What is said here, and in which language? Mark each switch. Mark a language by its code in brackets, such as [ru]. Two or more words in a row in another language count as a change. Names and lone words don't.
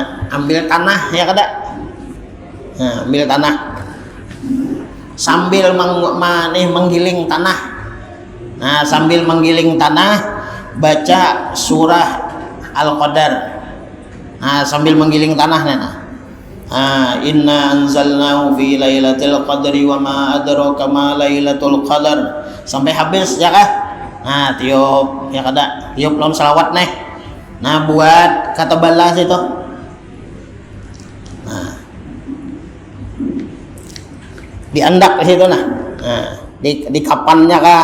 [bjn] Ambil tanah ya kada. Nah, ambil tanah. Sambil menggiling tanah. Nah, sambil menggiling tanah baca surah Al-Qadar. Nah, sambil menggiling tanah nah. [ar] إنا أنزلناه في ليلة القدر وما أدراك ما ليلة القدر [bjn] sampai habis ya kah? Nah, tiup ya kada? Tiup lawan selawat nih. Nah, buat kata balas itu. Nah. Diandak di situ nah. Nah, di kapannya kah?